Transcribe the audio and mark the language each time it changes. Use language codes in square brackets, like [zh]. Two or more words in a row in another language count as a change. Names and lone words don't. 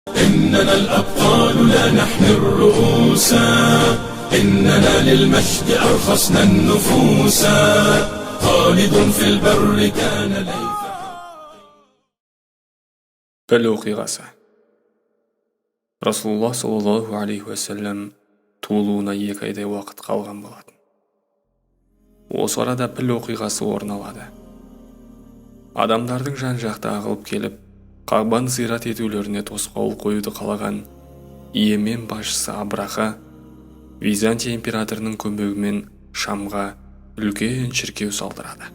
[ar] إننا الأبطال لا نحمي الرؤوس إننا للمجد أرخصنا النفوس خالد في البر كان ليث [kk] Піл оқиғасы. Расулуллах [ar] صلى الله عليه وسلم [kk] туылуына 2 айдай уақыт қалған болатын. Осы арада піл оқиғасы орын алады. Адамдардың жан-жақта ағылып келіп, Қағбаны зиярат етулеріне тосқауыл қоюды қалаған Йемен басшысы Абраха Византия императорының көмегімен Шамға үлкен шіркеу салдырады.